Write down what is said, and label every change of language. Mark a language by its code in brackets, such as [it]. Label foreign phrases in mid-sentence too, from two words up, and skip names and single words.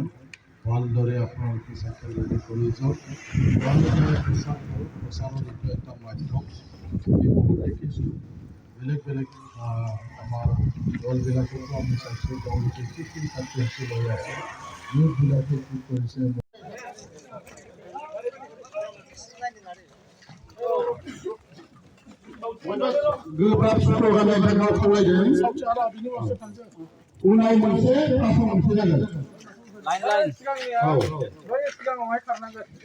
[as] ভালদৰে আপোনালোকে [en] cycle rally [as] কৰি যাওক। ভালদৰে প্ৰচাৰৰ এইটো এটা মাধ্যম আমি বহুত দেখিছোঁ। বেলেগ বেলেগ আমাৰ দলবিলাকতো আমি চাইছোঁ তেওঁলোকে কি কি কাৰ্যসূচী লৈ আছে, ইউথবিলাকে কি কৰিছে। [brx] गोब्राब स्ल'गाननिफ्राय खावलायदों उनाव मोनसे फांसन मोनसे जागोन। सिगाङावहाय खारनांगोन।